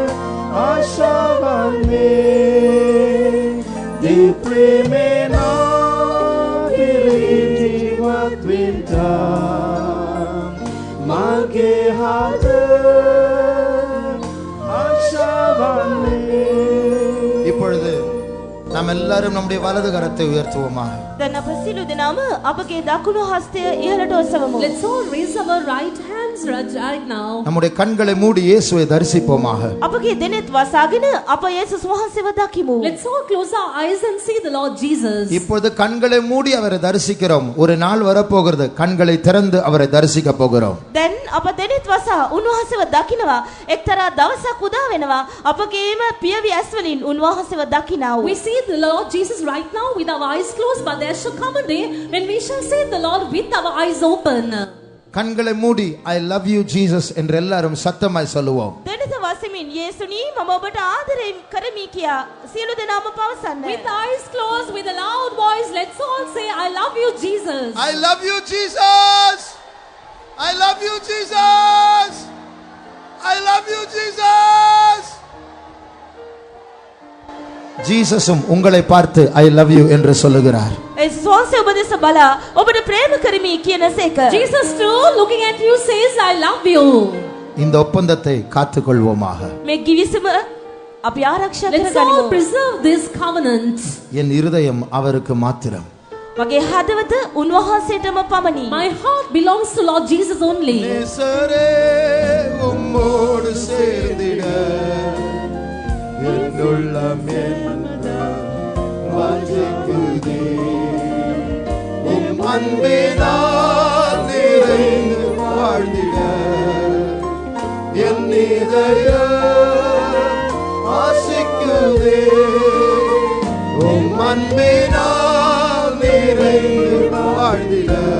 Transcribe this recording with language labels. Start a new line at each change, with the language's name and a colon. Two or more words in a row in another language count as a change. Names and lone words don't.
Sinhala: Di premena ජීවත් වෙන්න මගේ හද ආශාවන්නේ
Tamil: இப்பொழுது நாம் எல்லாரும் நம்முடைய வலது கரத்தை உயர்த்துவோமாக.
Sinhala: දැන් අප සියලු දෙනාම අපගේ දකුණු හස්තය ඉහළට ඔසවමු.
English: Let's all raise our right hands right now.
Tamil: நம்முடைய கண்களை மூடி இயேசுவை தரிசிப்போமாக.
Sinhala: අපගේ දෙනෙත් වසාගෙන අප යේසුස් වහන්සේව දකිමු.
English: Let's all close our eyes and see the Lord Jesus.
Tamil: இப்பொழுது கண்களை மூடி அவரை தரிசிக்கிறோம். ஒரு நாள் வரப்போகிறது கண்களை திறந்து அவரை தரிசிக்க போகிறோம்.
Sinhala: දැන් අප දෙනෙත් වසා උන්වහන්සේව දකිනවා. එක්තරා දවසක් උදා වෙනවා. අපගේම පියවි ඇස් වලින් උන්වහන්සේව දකිනවා.
English: We see the Lord Jesus right now with our eyes closed, but there shall come a day when we shall see the Lord with our eyes open.
Tamil: கண்களை மூடி
English: I love you Jesus
Tamil: என்று எல்லாரும் சத்தமாய் சொல்லுவோம்.
Sinhala: දෙනෙත වසමින් යේසුනි මම ඔබට ආදරය කරමි කියා සියලු දෙනාම පවසන්න.
English: With eyes closed, with a loud voice, let's all say, I love you, Jesus. I love you Jesus. I love you Jesus. I love you Jesus.
Tamil: ஜீசஸும் உங்களை பார்த்து
English: I love you
Tamil: என்று சொல்லுகிறார்.
Sinhala: යේසුස් වහන්සේ ඔබ දෙස බලා ඔබට ප්‍රේම කරමි කියන සේක.
English: Jesus too looking at you says, I love you.
Tamil: இந்த ஒப்பந்தத்தை காத்துக்கொள்வோமாக.
Sinhala: මේ givisම අපි ආරක්ෂා
English: Let's all
Sinhala: කරගනිමු.
English: preserve this covenant.
Tamil: என் இருதயம் அவருக்கு மாத்திரம்.
Sinhala: මගේ හදවත උන්වහන්සේටම පමණි.
English: My heart belongs to Lord Jesus only.
Tamil: நேசரே உம்மோடு சேர்ந்திட என்னுள்ளம் வாஞ்சிக்குதே உம் அன்பினால் நிறைந்து வாழ்ந்திட என் இதயம் ஆசைக்குதே உம் அன்பினால் நிறைந்து வாழ்ந்திட